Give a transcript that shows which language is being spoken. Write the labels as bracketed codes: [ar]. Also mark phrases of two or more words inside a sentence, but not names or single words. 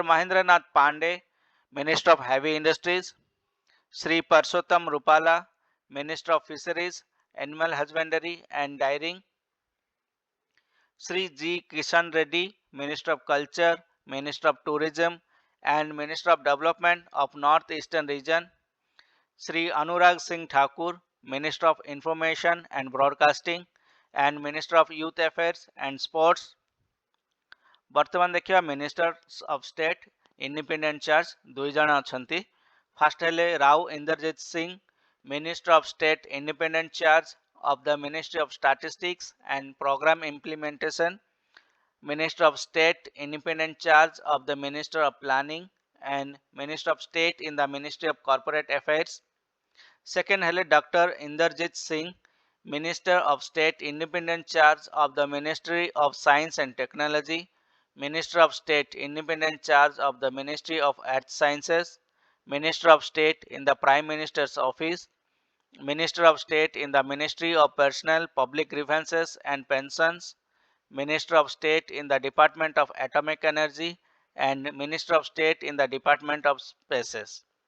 [en] Mahendranath Pandey, Minister of Heavy Industries, Sri Parshottam Rupala, Minister of Fisheries, Animal Husbandry and Dairying, Sri G. Kishan Reddy, Minister of Culture, Minister of Tourism and Minister of Development of North Eastern Region, Sri Anurag Singh Thakur, Minister of Information and Broadcasting and Minister of Youth Affairs and Sports. [or] ବର୍ତ୍ତମାନ ଦେଖିବା [en] ministers of state independent charge [or] ଦୁଇ ଜଣ ଅଛନ୍ତି। [en] ଫାର୍ଷ୍ଟ ହେଲେ ରାଓ ଇନ୍ଦରଜିତ ସିଂ, minister of state independent charge of the Ministry of Statistics and Program Implementation, Minister of State independent charge of the Minister of Planning and Minister of State in the Ministry of Corporate Affairs. Second hele Dr. Inderjit Singh, Minister of State independent charge of the Ministry of Science and Technology, Minister of State independent charge of the Ministry of Earth Sciences, Minister of State in the Prime Minister's Office, Minister of State in the Ministry of Personnel, Public Grievances and Pensions, Minister of State in the Department of Atomic Energy, and Minister of State in the Department of Spaces.